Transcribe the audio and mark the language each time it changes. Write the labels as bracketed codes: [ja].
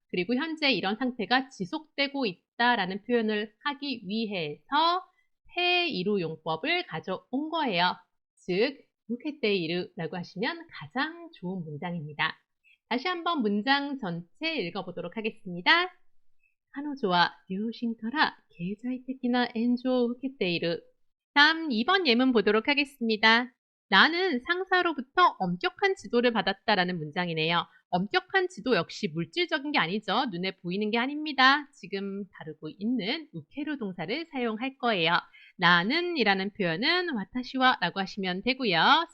[ko] 그리고 현재 이런 상태가 지속되고 있다라는 표현을 하기 위해서 테이루 용법을 가져온 거예요. 즉, 우케테이루라고 하시면 가장 좋은 문장입니다. 다시 한번 문장 전체 읽어보도록 하겠습니다. [ja] 彼女は 両親から 経済的な 援助を 受けている. [ko] 다음 2번 예문 보도록 하겠습니다. 나는 상사로부터 엄격한 지도를 받았다라는 문장이네요. 엄격한 지도 역시 물질적인 게 아니죠. 눈에 보이는 게 아닙니다. 지금 다루고 있는 우케루 동사를 사용할 거예요. 나는 이라는 표현은 와타시와 라고 하시면 되고요.